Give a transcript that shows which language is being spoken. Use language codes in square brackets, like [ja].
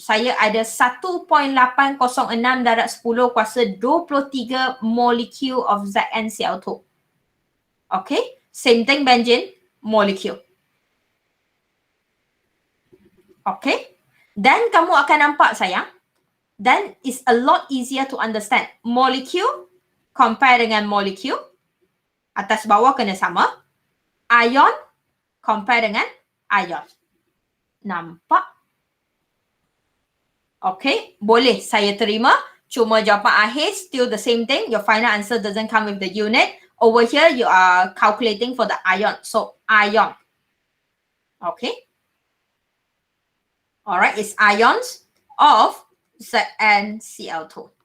[ms] Saya ada 1.806 darab 10 kuasa 23 molekul of ZnCl2. Okay? [en] Same thing, Banjin. Molecule. Okay? [ms] Dan kamu akan nampak sayang. [en] Then it's a lot easier to understand. [ms] Molecule compare dengan molecule. Atas bawah kena sama. Ion compare dengan ion. Nampak? Okay, boleh saya terima. Cuma jawapan akhir [en] still the same thing. Your final answer doesn't come with the unit. Over here, you are calculating for the ion. So, ion. Okay. Alright, it's ions of ZnCl2.